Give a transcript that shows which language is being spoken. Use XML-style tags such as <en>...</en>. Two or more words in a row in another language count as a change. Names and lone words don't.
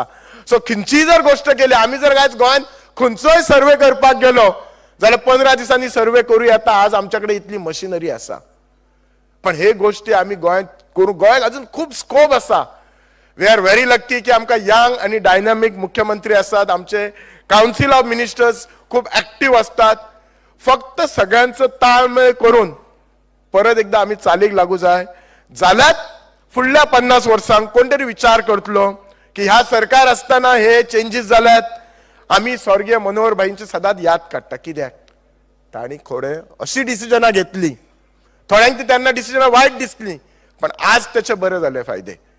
<kok>सो खंयचीय जर गोष्ट केली, आमी जर आयज गोंयान खंयचोय सर्वे करपाक गेलो जाल्यार 15 दिसांनी सर्वे करूं येता. आज आमच्या कडेन इतली मशिनरी आसा. पण हे गोष्टी आमी गोंयांत करूं, गोंयाक अजून खूब स्कोप आसा.</kok> <en>we are very lucky</en> <kok>की आमकां यंग आणि डायनामिक मुख्यमंत्री आसात.</kok> <mr>आमचे</mr> <en>council of ministers</en> <mr>खूप ऍक्टिव्ह असतात. फक्त सगळ्यांचं ताळमेळ करून परत एकदा आम्ही चालीक लागू जाय.</mr> <kok>जाल्यार फुडल्या 50 वर्सांक कोण तरी विचार करतलो की ह्या सरकार असताना हे चेंजीस जाल्यात. आम्ही स्वर्गीय मनोहर भाईंची सदांच याद काडटा. कित्याक तांणी थोडे अशी डिसिजनां घेतली, थोड्यांक ती तेन्ना डिसिजनां वायट दिसली, पण आज त्याचे बरे जाले फायदे.</kok>